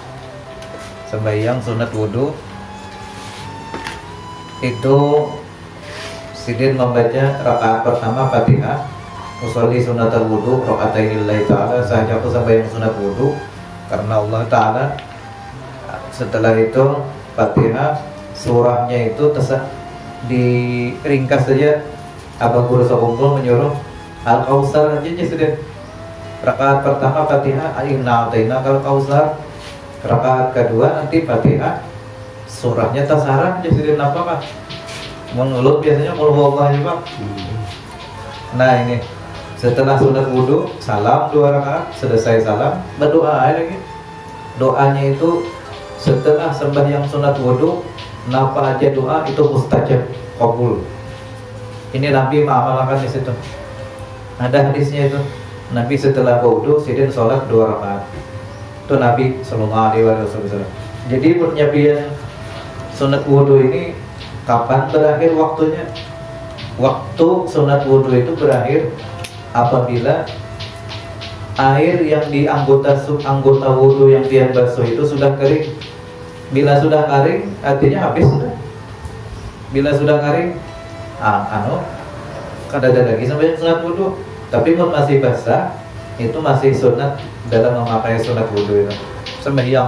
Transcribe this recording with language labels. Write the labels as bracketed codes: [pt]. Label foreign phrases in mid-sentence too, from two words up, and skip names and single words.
[bjn] Sembahyang sunat wudu itu sidin membaca rakaat pertama Fatihah, [ar] أصلي سنة الوضوء ركعتين لله تعالى, [bjn] saja aku sembahyang sunat wudu karena Allah Ta'ala. Setelah itu Fatihah, surahnya itu diringkas saja. Abah Guru Sokumpul menyuruh Al-Kausar aja sudah. Rakaat pertama Fatihah, [ar] إنا أعطيناك الكوثر. [bjn] Rakaat kedua nanti Fatihah, surahnya tasarah aja sudah. Apa Pak? Mengulut biasanya kalau Allah juga. Nah ini setelah sunat wudu, salam 2 rakaat, selesai salam berdoa lagi. Doanya itu setelah sembahyang sunat wudu Napa aja doa itu mustajab, kabul. Ini Nabi mengamalkan di situ. Ada hadisnya itu. Nabi setelah wudu sidin sholat 2 rakaat. Itu Nabi [ar] صلى الله عليه وسلم. [bjn] Jadi penyampaian sunat wudu ini kapan berakhir waktunya? Waktu sunat wudu itu berakhir apabila air yang di anggota wudu yang dia basuh itu sudah kering. Bila sudah kering, artinya habis sudah. Bila sudah kering, kada ada lagi sampai sunat wudu. Tapi kalau masih basah, itu masih sunat dalam memakai sunat wudu itu. Sembahyang.